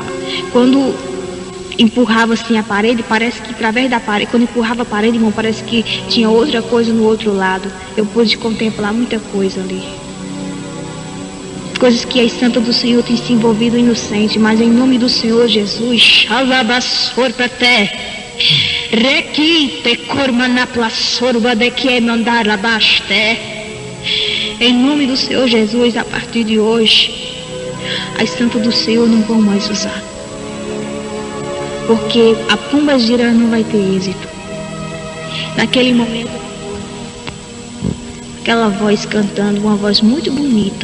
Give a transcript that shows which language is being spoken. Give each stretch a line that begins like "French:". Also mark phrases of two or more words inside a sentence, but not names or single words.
Portuguese: Quando empurrava assim a parede, parece que através da parede, quando empurrava a parede, irmão, parece que tinha outra coisa no outro lado. Eu pude contemplar muita coisa ali. Coisas que as santas do Senhor têm se envolvido inocente, mas em nome do Senhor Jesus, xalabassor pra terra. Requite cormanapla sorba de que é mandar labaste. Em nome do Senhor Jesus, a partir de hoje, as santas do Senhor não vão mais usar. Porque a pomba gira não vai ter êxito. Naquele momento, aquela voz cantando, uma voz muito bonita.